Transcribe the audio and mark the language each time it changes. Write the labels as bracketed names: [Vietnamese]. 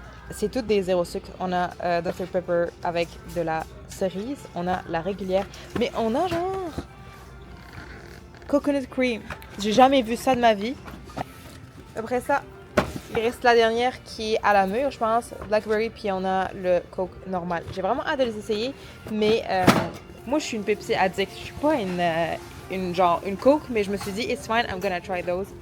[French] C'est toutes des zéro sucre. On a Dr Pepper avec de la cerise. On a la régulière. Mais on a genre coconut cream. J'ai jamais vu ça de ma vie. Après ça, il reste la dernière qui est à la mûre, je pense, Blackberry, puis on a le Coke normal. J'ai vraiment hâte de les essayer, mais moi, je suis une Pepsi addict. Je suis pas une Coke, mais je me suis dit, [English] it's fine, I'm gonna try those.